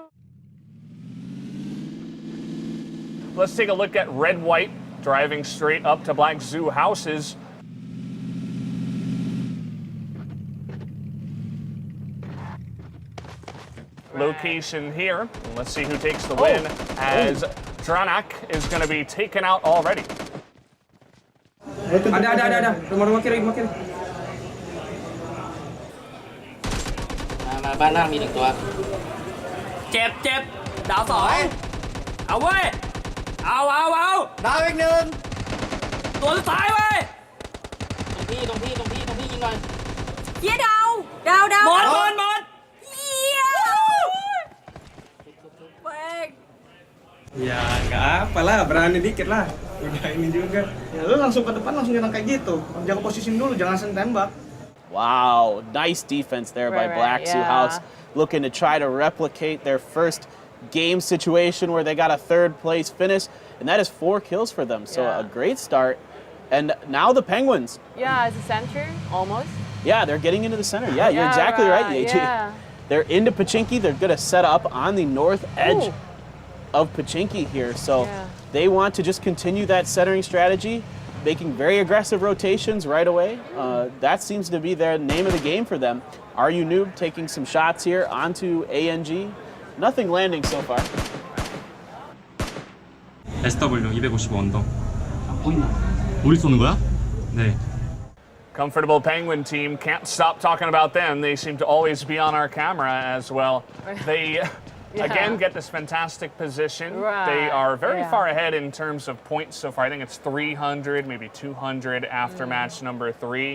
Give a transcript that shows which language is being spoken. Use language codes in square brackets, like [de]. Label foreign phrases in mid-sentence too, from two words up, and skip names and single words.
[en] Let's take a look at red-white driving straight up to Black Zoo houses. Location here. Let's see who takes the win as Dranak is going to be taken out already. [id] Ada. Rumah kiri. [th] มาบ้านล่างมี1 ตัวเจ็บดาว2เอาเว้ยเอาดาวอีก1ตัวสุดท้ายเว้ยตรงพี่ยิงหน่อย เย้ดาว หมด เย้เว้ย [id] Ya nggak apa lah, berani dikit lah. Udah ini juga. Ya lu langsung ke depan langsung nyerang kayak gitu. Jaga posisi dulu, jangan langsung tembak. [en] Wow, nice defense there by Black Zoo House, looking to try to replicate their first game situation where they got a 3rd place finish, and that is 4 kills for them. So a great start. And now the Penguins. Yeah, it's the center, almost. Yeah, they're getting into the center. Yeah, you're exactly right, AJ. Yeah. They're into Pachinki. They're going to set up on the north edge of Pachinki here. So they want to just continue that centering strategy, making very aggressive rotations right away. That seems to be their name of the game for them. RU Noob taking some shots here onto ANG. Nothing landing so far. [ko] SW 255 언더. 우리 쏘는 거야? 네. [en] Comfortable Penguin team, can't stop talking about them. They seem to always be on our camera as well. They again get this fantastic position. They are very far ahead in terms of points so far. I think it's 300, maybe 200 after match number 3.